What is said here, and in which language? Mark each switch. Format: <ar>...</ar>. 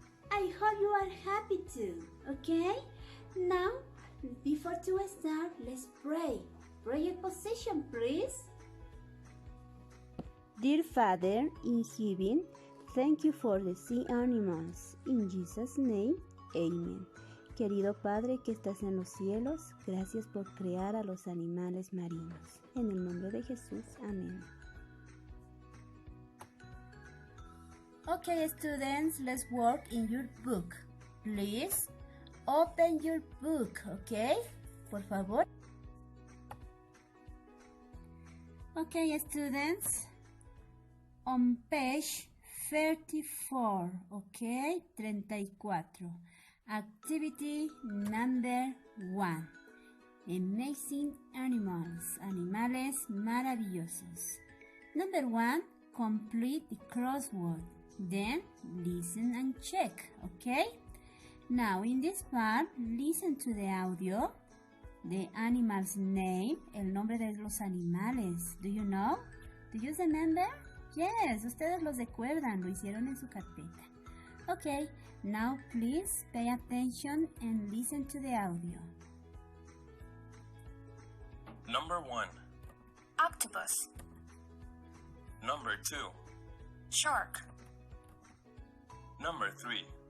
<en>I hope you are happy too, okay? Now, before to start, let's pray. Pray a position, please. Dear Father in heaven, thank you for the sea animals. In Jesus' name, Amen.</en> <es>Querido Padre que estás en los cielos, gracias por crear a los animales marinos. En el nombre de Jesús, amén.</es> <en>Okay, students, let's work in your book. Please, open your book, okay?</en> <es>Por favor.</es> <en>Okay, students, on page 34, okay? 34. Activity number 1. Amazing animals.</en> <es>Animales maravillosos.</es> <en>Number 1. Complete the crossword. Then listen and check. Okay? Now in this part, listen to the audio. The animal's name.</en> <es>El nombre de los animales.</es> <en>Do you know? Do you remember?</en> <es>Yes, ustedes los recuerdan. Lo hicieron en su carpeta.</es> <en>Okay, now please pay attention and listen to the audio. Number 1. Octopus. Number 2. Shark. Number 3.</en>